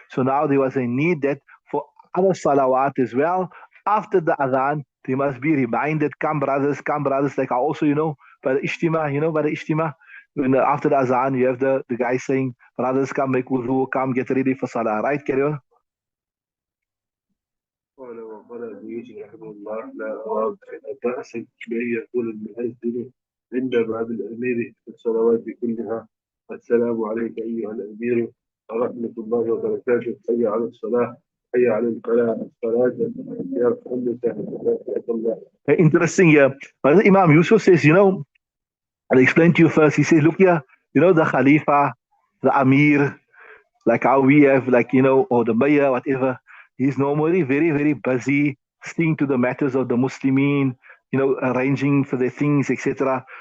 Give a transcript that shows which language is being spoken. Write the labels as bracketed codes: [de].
[en] So now there was a need that for other salawat as well, after the adhan, they must be reminded, come brothers, like I also, by the ishtima, by the ishtima, when after the azan, you have the guy saying, brothers, come make wudu, come get ready for salah, right? Carry on. [ar] قال وقال ابن يوسف رحمه الله لا أرى بأسا بأن يقول المؤذن عند باب الأمير في الصلوات كلها السلام عليك أيها الأمير ورحمة الله وبركاته حي على الصلاة حي على الفلاح الصلاة يرحمك الله. [en] Interesting here. But Imam Yusuf says, I'll explain to you first. He says, look here, the Khalifa, the Amir, like how we have, like, or the mayor, whatever, he's normally very, very busy seeing to the matters of the Muslimin, arranging for their things, etc.